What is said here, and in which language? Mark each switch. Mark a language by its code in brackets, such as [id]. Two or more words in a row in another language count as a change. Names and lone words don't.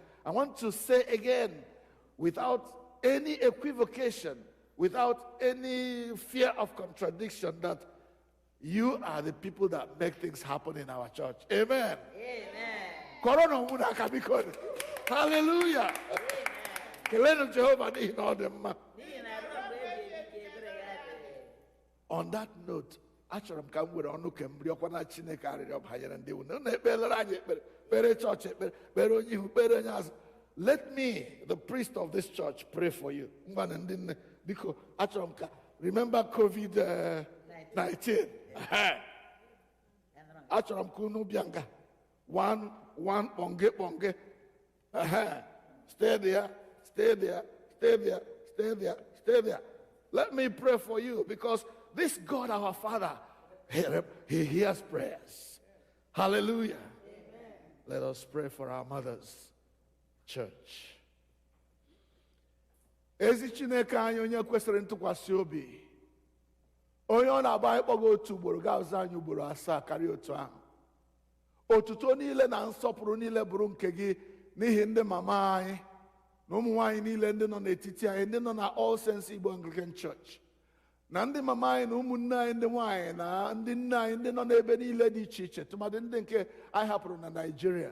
[en] I want to say again, without any equivocation, without any fear of contradiction, that you are the people that make things happen in our church. Amen. Amen. Hallelujah. On that note, [ig] achọrọ m ka m were ọnụ kembiri ọkwa na Chineke arịrịọ banyere ndị unu na-ekpelere anyị ekpere, kpere chọọchị ekpere, kpere onye ihu, kpere onye azụ. [en] Let me, the priest of this church, pray for you. [ig] Biko, achọrọ remember COVID-19. Achọrọ m ka unu bịa nga. [en] One bonge. Stay there. Let me pray for you, because this God, our Father, He hears prayers. Hallelujah. Amen. Let us pray for our mothers, church. [ig] Ezi Chineke anyị onye kwesịrị ntụkwasị obi. Onye ọ na-agba anyị kpọga otu ugboro ga-aza anyị ugboro 7 karịa otu ahụ. Otuto niile na nsọpụrụ niile bụrụ nke gị n'ihi ndị mama anyị na ụmụ nwaanyị niile ndị nọ n'etiti anyị, ndị nọ na All Saints Igbo Anglican Church, na ndị mama anyị na ụmụnne anyị ndị nwaanyị na ndị nne anyị ndị nọ n'ebe niile dị iche iche, tụmadị ndị nke anyị hapụrụ na Nigeria.